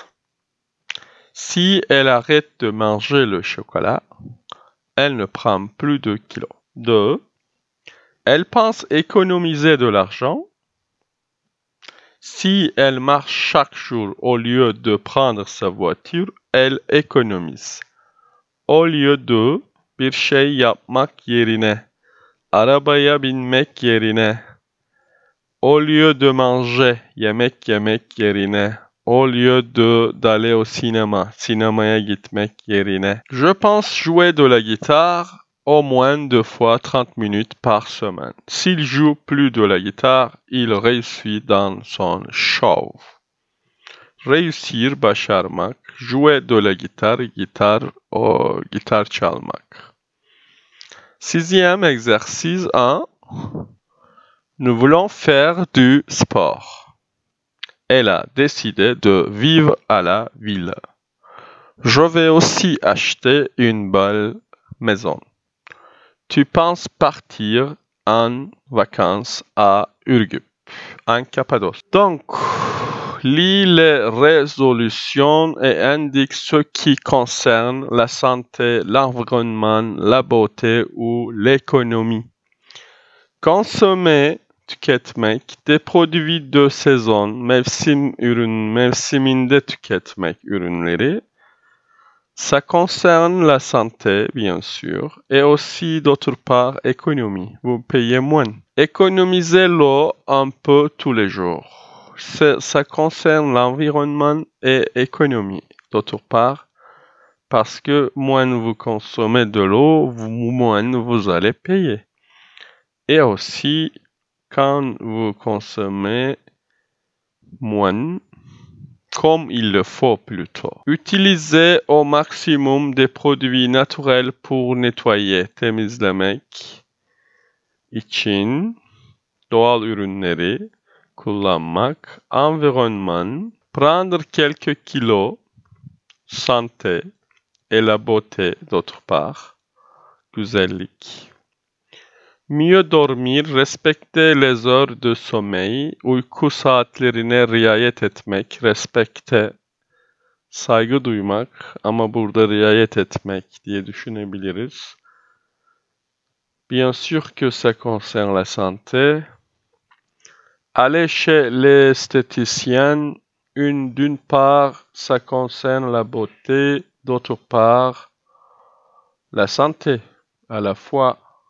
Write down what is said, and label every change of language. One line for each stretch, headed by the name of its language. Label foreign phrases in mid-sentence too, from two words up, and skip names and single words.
French: Si elle arrête de manger le chocolat, elle ne prend plus de kilos. 2. Elle pense économiser de l'argent. Si elle marche chaque jour au lieu de prendre sa voiture, elle économise. Au lieu de
Turkish: Bir şey yapmak yerine, arabaya binmek yerine,
French: au lieu de manger,
Turkish: yemek yemek yerine,
French: au lieu d'aller au cinéma,
Turkish: sinemaya gitmek yerine.
French: Je pense jouer de la guitare au moins 2 fois 30 minutes par semaine. S'il joue plus de la guitare, il réussit dans son show. Réussir, başarmak, jouer de la guitare,
Turkish: gitar çalmak.
French: Sixième exercice 1. Nous voulons faire du sport. Elle a décidé de vivre à la ville. Je vais aussi acheter une belle maison. Tu penses partir en vacances à Ürgüp, en Cappadoce. Donc, lis les résolutions et indique ce qui concerne la santé, l'environnement, la beauté ou l'économie. Consommer, tüketmek, des produits de saison,
Turkish: mevsiminde tüketmek ürünleri.
French: Ça concerne la santé, bien sûr, et aussi d'autre part, économie. Vous payez moins. Économisez l'eau un peu tous les jours. Ça concerne l'environnement et l'économie, d'autre part, parce que moins vous consommez de l'eau, moins vous allez payer. Et aussi, quand vous consommez moins, comme il le faut plutôt. Utilisez au maximum des produits naturels pour nettoyer,
Turkish: temizlemek için doğal ürünleri kullanmak,
French: environnement, prendre quelques kilos, santé et la beauté d'autre part, güzellik. Mieux dormir, respecter les heures de sommeil,
Turkish: uyku saatlerine riayet etmek, respecte, saygı duymak ama burada riayet etmek diye düşünebiliriz.
French: Bien sûr que ça concerne la santé. Aller chez l'esthéticienne, d'une part, ça concerne la beauté, d'autre part, la santé, à la fois.